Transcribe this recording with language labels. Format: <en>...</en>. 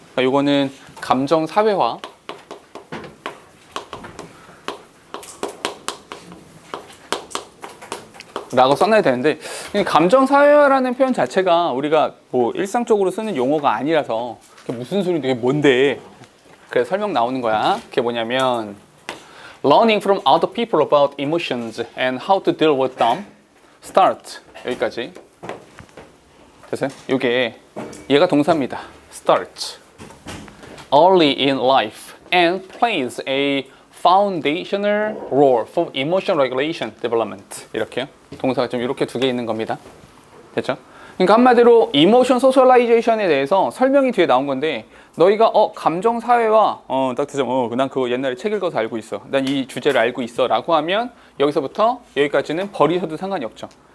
<ko>그러니까 요거는 감정 사회화, 라고 써놔야 되는데 감정 사회화라는 표현 자체가 우리가 뭐 일상적으로 쓰는 용어가 아니라서 무슨 소리인데 이게 뭔데? 그래서 설명 나오는 거야. 그게 뭐냐면</ko> <en>Learning from other people about emotions and how to deal with them. Start.</en> <ko>여기까지. 됐어요? 이게 얘가 동사입니다.</ko> <en>Start. Early in life and plays a foundational role for emotion regulation development.</en> <ko>이렇게요. 동사가 좀 이렇게 두 개 있는 겁니다. 됐죠? 그러니까 한마디로 이모션 소셜라이제이션에 대해서 설명이 뒤에 나온 건데 너희가 감정 사회와 딱 듣자면 난 그거 옛날에 책 읽어서 알고 있어. 난 이 주제를 알고 있어. 라고 하면 여기서부터 여기까지는 버리셔도 상관이 없죠.</ko>